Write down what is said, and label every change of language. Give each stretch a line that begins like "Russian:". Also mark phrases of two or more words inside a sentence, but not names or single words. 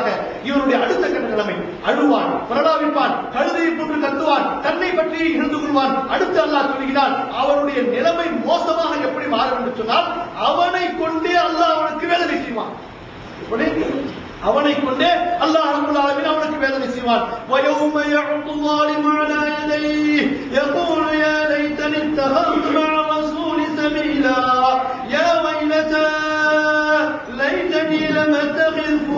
Tamil: இவருடைய அடுத்த கட்ட நிலைமை, அழுவான், பிரலாபிப்பான், கழுதையை போன்று கத்துவான், தன்னை பற்றி இழந்து கொள்வான். அடுத்து அல்லாஹ் சொல்கிறான், அவனுடைய நிலைமை மோசமாக எப்படி மாறும் என்று சொன்னால், அவனை கொண்டே அல்லாஹ் அவனுக்கு வேதனை செய்வான். அவனை கொண்டே அல்லாஹ்
Arabic: رب العالمين
Tamil: அவனுக்கு வேதனை செய்வான்.
Arabic: وَيَوْمَ يَعُضُّ الظَّالِمُ عَلَى يَدَيْهِ يَقُولُ يَا لَيْتَنِي اتَّخَذْتُ مَعَ الرَّسُولِ سَبِيلًا يَا وَيْلَتَى لَيْتَنِي لَمْ أَتَّخِذْ